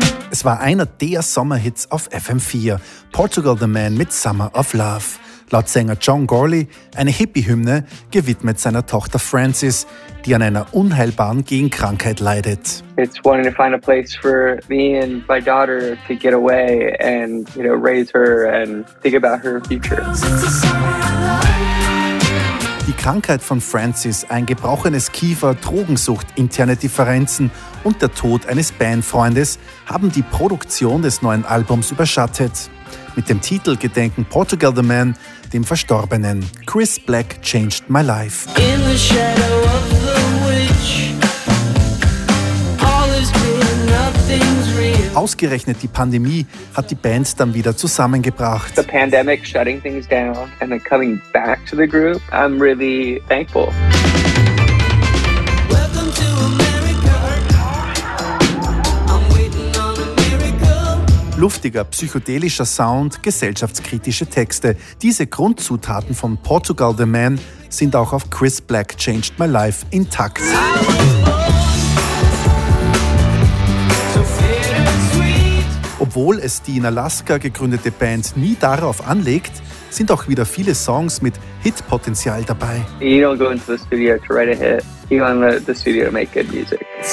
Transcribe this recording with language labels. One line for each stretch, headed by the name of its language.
German: Es war einer der Sommerhits auf FM4, Portugal The Man mit Summer of Love. Laut Sänger John Gorley eine Hippie-Hymne, gewidmet seiner Tochter Frances, die an einer unheilbaren Genkrankheit leidet.
English: It's wanting to find a place for me and my daughter to get away and, you know, raise her and think about her future.
German: Die Krankheit von Frances, ein gebrochenes Kiefer, Drogensucht, interne Differenzen und der Tod eines Bandfreundes haben die Produktion des neuen Albums überschattet. Mit dem Titel gedenken Portugal The Man dem Verstorbenen.
English: Chris Black changed my life. In the shadow of the witch, all is real, nothing's real.
German: Ausgerechnet die Pandemie hat die Band dann wieder zusammengebracht.
English: The pandemic shutting things down and then coming back to the group, I'm really thankful.
German: Luftiger, psychedelischer Sound, gesellschaftskritische Texte. Diese Grundzutaten von Portugal The Man sind auch auf Chris Black Changed My Life intakt. Obwohl es die in Alaska gegründete Band nie darauf anlegt, sind auch wieder viele Songs mit Hitpotenzial dabei.
English: You don't go into the studio to write a hit. You go into the studio to make good music.